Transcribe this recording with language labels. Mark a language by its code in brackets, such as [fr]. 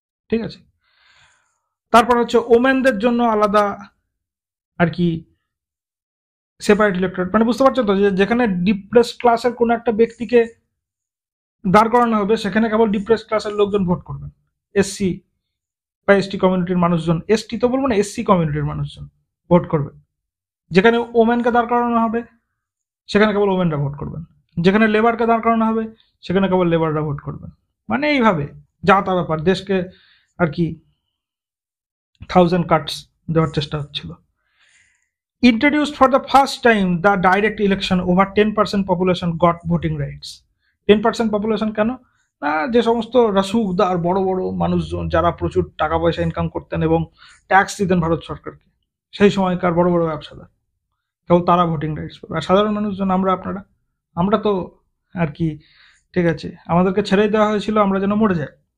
[bn] ঠিক আছে, তারপর হচ্ছে ওমেনদের জন্য আলাদা আর কি সেপারেট ইলেক্টোরেট, মানে বুঝতে পারছো তো, যে যেখানে ডিপ্রেসড ক্লাসের কোনো একটা ব্যক্তিকে দাঁড় করানো হবে সেখানে কেবল ডিপ্রেসড ক্লাসের লোকজন ভোট করবেন, এসসি বা এসটি কমিউনিটির মানুষজন, এসটি তো বলবো না, এসসি কমিউনিটির মানুষজন ভোট করবেন। যেখানে ওমেনকে দাঁড় করানো হবে সেখানে কেবল ওমেনরা ভোট করবেন, যেখানে লেবারকে দাঁড় করানো হবে সেখানে কেবল লেবাররা ভোট করবেন। মানে এইভাবে যা তা ব্যাপার, দেশকে আর কি 1000 কাটস দেওয়ার চেষ্টা হচ্ছিল। [en] Introduced for the first time the direct election, over 10% population got voting rights. [bn] 10% population কেন না, যে সমস্ত রাসুকদার বড় বড় মানুষজন যারা প্রচুর টাকা পয়সা ইনকাম করতেন এবং ট্যাক্স দিতেন ভারত সরকারকে, সেই সময়কার বড় বড় ব্যবসাদার, কেবল তারা ভোটিং রাইটস পাবে। আর সাধারণ মানুষজন, আমরা তো আর কি, ঠিক আছে, আমাদেরকে ছেড়েই দেওয়া হয়েছিল আমরা যেন মরে যাই।